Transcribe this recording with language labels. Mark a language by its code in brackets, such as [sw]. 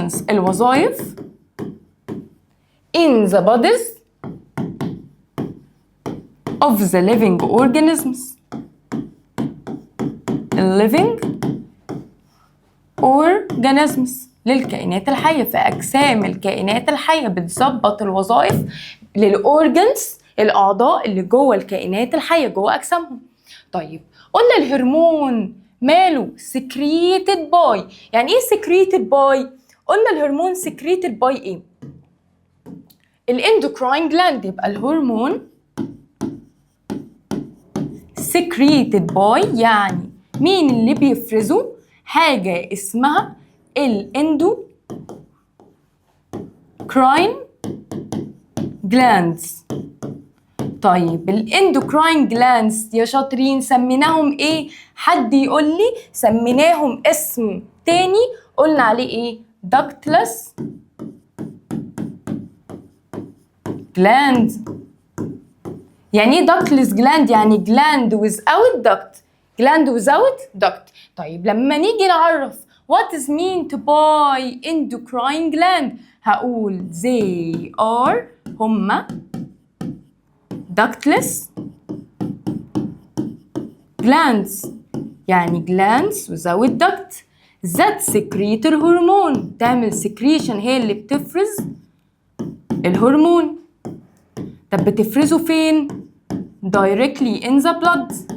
[en] الوظائف in the bodies of the living organisms. [ar] living organisms للكائنات الحية. في أجسام الكائنات الحية بتظبط الوظائف للأورجنز، الأعضاء اللي جوه الكائنات الحية جوه أجسامهم. طيب قلنا الهرمون ماله؟ secreted by. يعني إيه secreted by؟ قلنا الهرمون secreted by إيه؟ الاندوكراين جلاند. يبقى الهرمون secreted by يعني مين اللي بيفرزه؟ حاجة اسمها الاندوكراين جلاندز. طيب الاندوكراين جلاندز يا شاطرين سميناهم ايه؟ حد يقول لي سميناهم اسم تاني قلنا عليه ايه؟ ductless gland. [en] يعني ايه ductless gland؟ يعني gland without duct. gland without duct. [ar] طيب لما نيجي نعرف [en] what is meant by endocrine gland هقول they are هما ductless glands. يعني glands without duct that secrete الهرمون. [ar] تعمل secretion، هي اللي بتفرز الهرمون. طب بتفرزه فين؟ [en] directly in the blood.